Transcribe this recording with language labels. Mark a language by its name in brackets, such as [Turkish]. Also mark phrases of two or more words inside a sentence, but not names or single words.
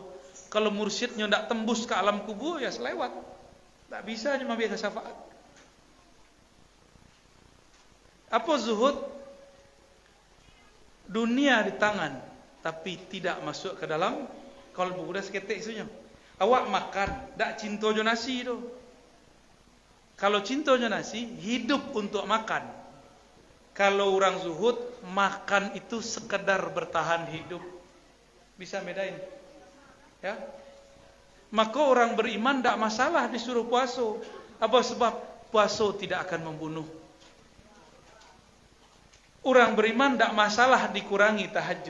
[Indonesian] Kalau mursyidnya tidak tembus ke alam kubur, ya selewat. Tak bisa cuma biasa syafaat. Apa zuhud? Dunia di tangan, tapi tidak masuk ke dalam kalbu. Udah seketik isunya. [Minangkabau] Awak makan, tak cinta jo nasi tu. Kalau cinta jo nasi, [Indonesian] hidup untuk makan. Kalau orang zuhud, makan itu sekedar bertahan hidup. Bisa bedain, ya? Maka orang beriman tak masalah disuruh puasa. Apa sebab? Puasa tidak akan membunuh. Orang beriman tak masalah dikurangi tahajud.